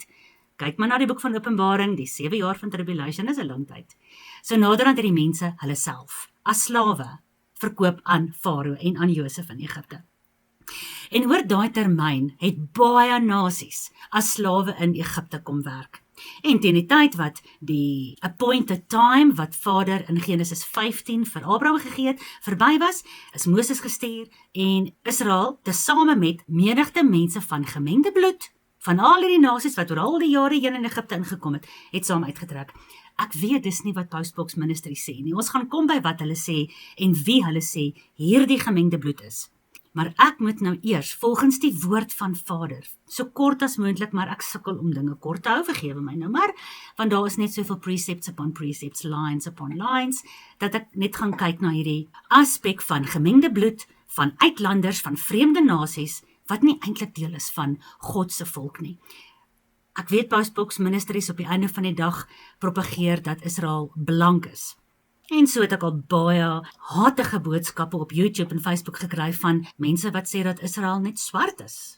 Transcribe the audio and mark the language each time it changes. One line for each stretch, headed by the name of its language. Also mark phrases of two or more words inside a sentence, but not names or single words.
Afrikaans: Kyk maar na die boek van Openbaring, die 7 jaar van tribulation is 'n lang tyd. So naderhand het die mense hulle self as slawe verkoop aan Farao en aan Josef in Egipte. En oor daai termyn het baie nasies as slawe in Egipte kom werk. En teen die tyd wat die
English: appointed time,
Afrikaans: wat Vader in Genesis 15 vir Abraham gegee het, verby was, is Moses gestuur en Israel, tesame met menigte mense van gemengde bloed, van al die nasies wat oor al die jare heen in Egipte ingekom het saam uitgetrek. Ek weet dis nie wat Postbox Ministry sê nie. Ons gaan kom by wat hulle sê en wie hulle sê hierdie gemengde bloed is. Maar ek moet nou eers, volgens die woord van Vader, so kort as moontlik, maar ek sukkel om dinge kort te hou, vergewe my nou maar, want daar is net soveel
English: precepts upon precepts, lines upon lines,
Afrikaans: dat ek net gaan kyk na hierdie aspek van gemengde bloed, van uitlanders, van vreemde nasies, wat nie eintlik deel is van God se volk nie. Ek weet Postbox Ministries op die einde van die dag propageer dat Israel blank is. En so het ek al baie hatige boodskappe op YouTube en Facebook gekry van mense wat sê dat Israel net swart is.